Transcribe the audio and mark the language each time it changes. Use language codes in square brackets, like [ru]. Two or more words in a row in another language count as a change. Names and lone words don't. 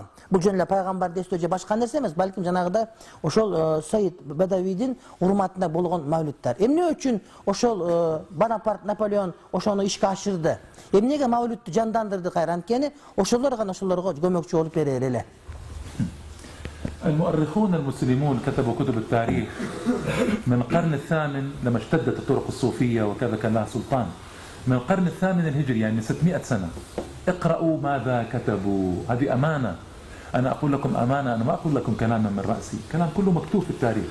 [ky] Бул жөн эле пайгамбарды эстөө же башка нерсе эмес, балким жанагыдай ошол Said Badawидин урматында болгон мавлүттер. Эмне үчүн ошол Бонапарт, Наполеон ошону ишке ашырды? Эмнеге мавлүттү жандандырды кайра? Анткени ошолор гана ошолорго көмөкчү болуп берер эле. [ar] المؤرخون المسلمون كتبوا كتب التاريخ من القرن الثامن لما اشتدت الطرق الصوفية وكذا كان لها سلطان، من القرن الثامن الهجري يعني من 600 سنة. اقرأوا ماذا كتبوا، هذه أمانة، أنا أقول لكم أمانة، أنا ما أقول لكم كلاما من رأسي، كلام كله مكتوب في التاريخ.